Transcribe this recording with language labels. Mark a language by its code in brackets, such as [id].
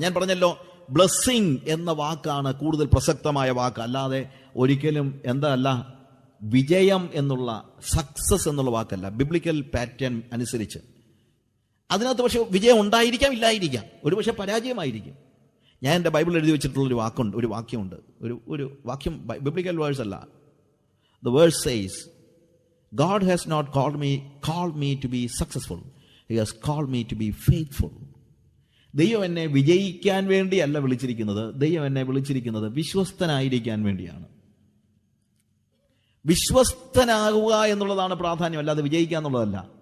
[ml] ഞാൻ പറഞ്ഞല്ലോ, ബ്ലെസ്സിങ് എന്ന വാക്കാണ് കൂടുതൽ പ്രസക്തമായ വാക്ക്, അല്ലാതെ ഒരിക്കലും അല്ല വിജയം എന്നുള്ള സക്സസ് എന്നുള്ള വാക്കല്ല. ബിബ്ലിക്കൽ പാറ്റേൺ അനുസരിച്ച് അതിനകത്ത് പക്ഷെ വിജയം ഉണ്ടായിരിക്കാം, ഇല്ലായിരിക്കാം, ഒരു പക്ഷെ പരാജയമായിരിക്കും. ഞാൻ എൻ്റെ ബൈബിളിൽ എഴുതി വെച്ചിട്ടുള്ളൊരു വാക്യമുണ്ട്. ഒരു വാക്യം ബിബ്ലിക്കൽ വേഴ്സ് അല്ല. [en] The verse says, God has not called me to be successful. He has called me to be faithful. [ml] ദൈവം എന്നെ വിജയിക്കാൻ വേണ്ടിയല്ല വിളിച്ചിരിക്കുന്നത്. ദൈവം എന്നെ വിളിച്ചിരിക്കുന്നത് വിശ്വസ്തനായിരിക്കാൻ വേണ്ടിയാണ്. വിശ്വസ്തനാകുക എന്നുള്ളതാണ് പ്രാധാന്യം, അല്ലാതെ വിജയിക്കുക എന്നുള്ളതല്ല.